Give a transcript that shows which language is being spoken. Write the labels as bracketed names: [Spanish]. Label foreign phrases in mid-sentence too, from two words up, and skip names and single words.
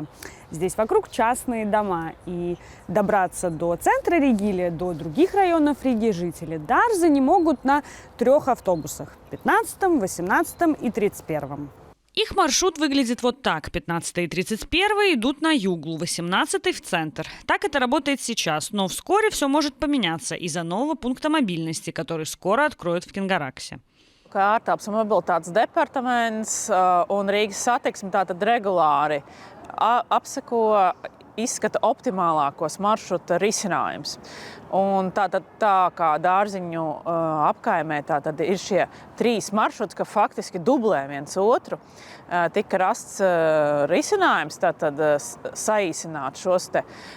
[Russian] Здесь вокруг частные дома, и добраться до центра Риги или до других районов Риги жители Дарзини могут на 3 автобусах – 15, 18 и 31. Их маршрут выглядит вот так. 15 и 31 идут на Юглу, 18 в центр. Так это работает сейчас, но вскоре все может поменяться из-за нового пункта мобильности, который скоро откроют в Кингараксе. [Latvian] Kārtāps un mobilitātes departaments un Rīgas satiksme tātad regulāri apseko, izskata optimālākos maršruta risinājums. Un tā kā Dārziņu apkaimē ir šie 3 maršruti, ka faktiski dublē viens otru, tika rasts risinājums saīsināt šos te